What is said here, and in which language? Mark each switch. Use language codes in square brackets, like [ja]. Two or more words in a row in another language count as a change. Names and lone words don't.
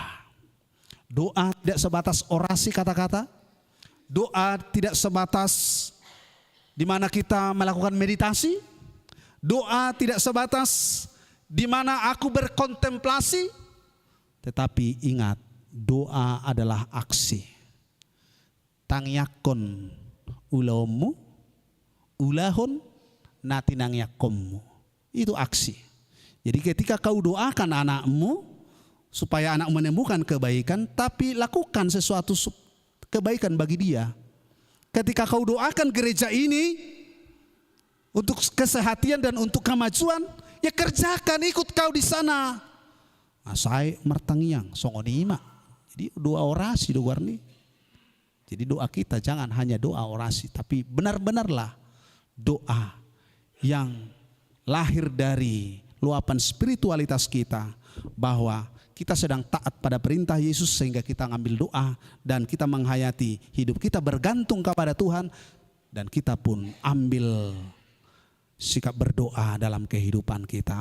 [id] Doa tidak sebatas orasi kata-kata. Doa tidak sebatas di mana kita melakukan meditasi. Doa tidak sebatas di mana aku berkontemplasi. Tetapi ingat, doa adalah aksi. [bbc] Tangyakon ulaumu, ulahun nati nangyakommu. [id] Itu aksi. Jadi ketika kau doakan anakmu supaya anak menemukan kebaikan, tapi lakukan sesuatu kebaikan bagi dia. Ketika kau doakan gereja ini untuk kesehatan dan untuk kemajuan, ya kerjakan, ikut kau di sana. [bbc] Saya mertangiang songonima. [id] Jadi doa orasi [bbc] do warni. [id] Jadi doa kita jangan hanya doa orasi, tapi benar-benarlah doa yang lahir dari luapan spiritualitas kita, bahwa kita sedang taat pada perintah Yesus sehingga kita ngambil doa dan kita menghayati hidup kita bergantung kepada Tuhan, dan kita pun ambil sikap berdoa dalam kehidupan kita.